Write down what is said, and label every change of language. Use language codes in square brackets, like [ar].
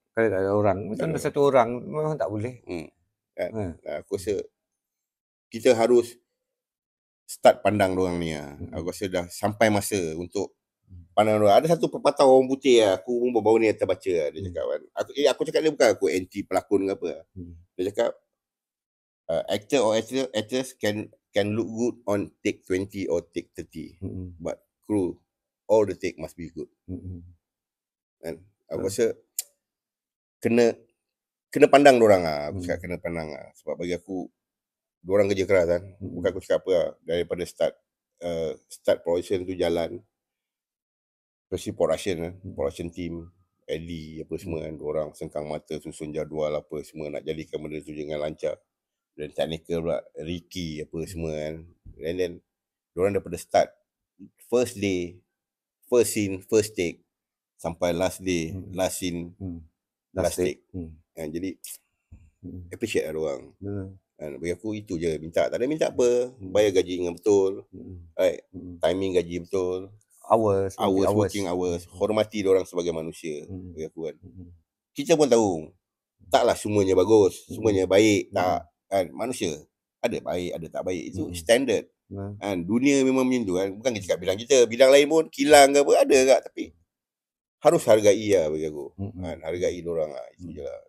[ms] Kalau tak ada orang. Macam satu orang memang tak boleh. Kan? Aku rasa kita harus start pandang dorang ni lah. Aku rasa dah sampai masa untuk pandang dorang. Ada satu pepatah orang putih lah. Aku baru ni terbaca lah. Dia cakap kan. Aku cakap dia bukan aku anti pelakon ke apa. Dia cakap [en] actor or actors can look good on take 20 or take 30. But crew, all the take must be good. [ms] Kan? Aku rasa kena pandang dorang lah. Aku cakap kena pandang lah. Sebab bagi aku dorang kerja keras kan. Bukan aku cakap apa lah. Daripada start production tu jalan. [en] Especially production team, [ms] Eddie apa semua kan. Dorang sengkang mata, susun jadual apa semua. Nak jadikan benda tu dengan lancar. Dan technical pula, Ricky apa semua kan. And then dorang daripada start, [en] first day, first scene, first take, [ms] sampai [en] last day, last scene, last take. [ms] Jadi appreciate lah dorang. Bagi aku itu je minta. Tak ada minta apa. Bayar gaji dengan betul, right? [en] Timing [ms] gaji betul, [en] hours, working hours. [ms] Hormati diorang sebagai manusia. Bagi aku kan. Kita pun tahu taklah semuanya bagus, semuanya baik, tak kan. Manusia ada baik, ada tak baik. Itu standard kan. Dunia memang macam tu kan. Bukan kita cakap bidang kita, bidang lain pun kilang ke apa ada kat. Tapi harus hargai lah bagi aku kan. Hargai diorang lah. Itu je lah.